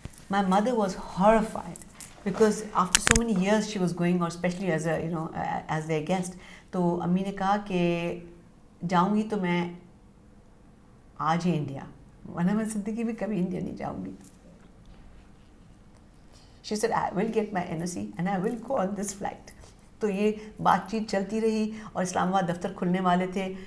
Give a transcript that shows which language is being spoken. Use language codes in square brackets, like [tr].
[en] My mother was horrified because after so many years she was going, اور especially as a guest. [ur] تو امی نے کہا کہ جاؤں گی تو میں آج ہی انڈیا, ورنہ میں زندگی میں کبھی انڈیا نہیں جاؤں گی. [en] She said, I will get my NOC and I will go on this flight. [ur] تو یہ بات چیت چلتی رہی, اور اسلام آباد دفتر کھلنے والے تھے.